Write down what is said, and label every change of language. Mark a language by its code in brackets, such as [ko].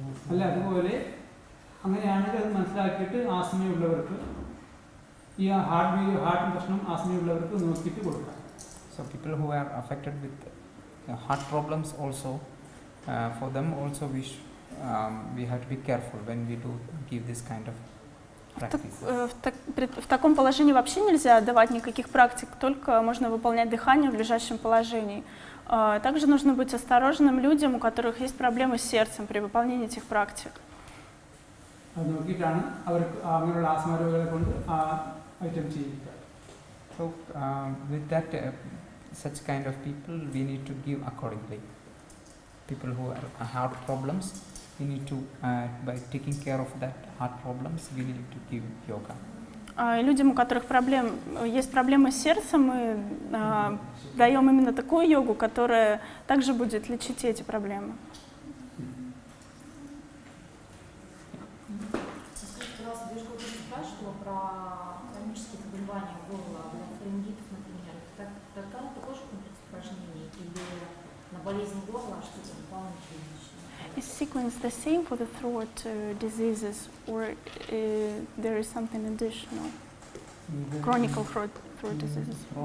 [ml] അല്ല അതുപോലെ അങ്ങനെയാണെങ്കിൽ അത് മനസ്സിലാക്കിയിട്ട് ആസ്മയുള്ളവർക്ക് ഈ ഹാർട്ട് പ്രശ്നം ആസ്മയുള്ളവർക്ക് നോക്കിയിട്ട് കൊടുക്കാം. [en] So people who are affected with heart problems also, for them also we have to be careful when we do give this kind of practice. [ru] В таком положении вообще нельзя давать никаких практик, только можно выполнять дыхание в лежащем положении. Также нужно быть осторожным людям, у которых есть проблемы с сердцем при выполнении этих практик. [ml] അത് നോക്കിയിട്ടാണ് അവർക്ക് അങ്ങനെയുള്ള ആസ്മരോഗികളെ കൊണ്ട് ആ ഐറ്റം ചെയ്യിക്കുക. [en] So with that such kind of people we need to give accordingly. People who have heart problems, we need to, by taking care of that heart problems, we need to give yoga. [ru] Людям, у которых есть проблемы с сердцем, мы даем именно такую йогу, которая также будет лечить эти проблемы. Скажите, вас Девушка уже спрашивала про хронические заболевания горла, ларингитов, например. Это тоже комплекс упражнений или на болезнь горла что-то дополнительное? [en] Is sequence the same for the throat diseases, or there is something additional? Chronic throat diseases.